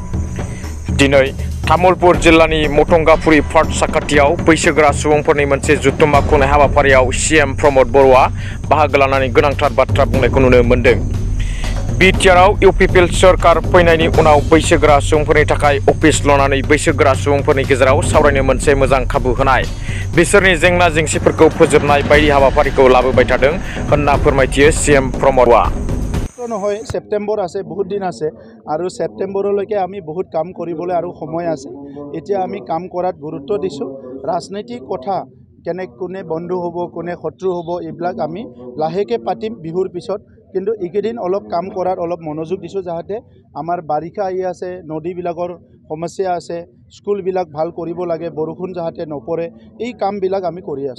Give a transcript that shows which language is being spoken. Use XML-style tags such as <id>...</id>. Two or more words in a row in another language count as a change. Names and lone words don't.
<brx>दिनै तामुलपुर जिल्लानि मथंगाफुरि पार्क साखाथियाव बैसोगोरा सुबुंफोरनि मोनसे जथुम्मा खुंनाय हाबाफारियाव सीएम प्रमद बर'आ बाहागो लानानै गोनांथार बाथ्रा बुंनायखौ नुनो मोन्दों। बिटिआरआव इउपिपिएल सरकार फैनायनि उनाव बैसोगोरा सुबुंफोरनि थाखाय अफिस लुनानै बैसोगोरा सुबुंफोरनि गेजेराव सावरायनो मोनसे मोजां खाबु होनाय, बिसोरनि जेंना जेंसिफोरखौ फोजोबनाय बायदि हाबाफारिखौ लाबोबाय थादों होनना फोरमायथियो सीएम प्रमदआ।</brx> <as>নহয় সেপ্টেম্বৰ আছে, বহুত দিন আছে আৰু সেপ্টেম্বৰলৈকে আমি বহুত কাম কৰিবলৈ আৰু সময় আছে। এতিয়া আমি কাম কৰাত গুৰুত্ব দিছোঁ। ৰাজনৈতিক কথা কোনে বন্ধু হ'ব কোনে শত্ৰু হ'ব এইবিলাক আমি লাহেকৈ পাতিম বিহুৰ পিছত। কিন্তু এইকেইদিন অলপ কাম কৰাত অলপ মনোযোগ দিছোঁ, যাতে আমাৰ বাৰিষা আহি আছে, নদীবিলাকৰ সমস্যা আছে, স্কুলবিলাক ভাল কৰিব লাগে, বৰষুণ যাতে নপৰে, এই কামবিলাক আমি কৰি আছোঁ।</as>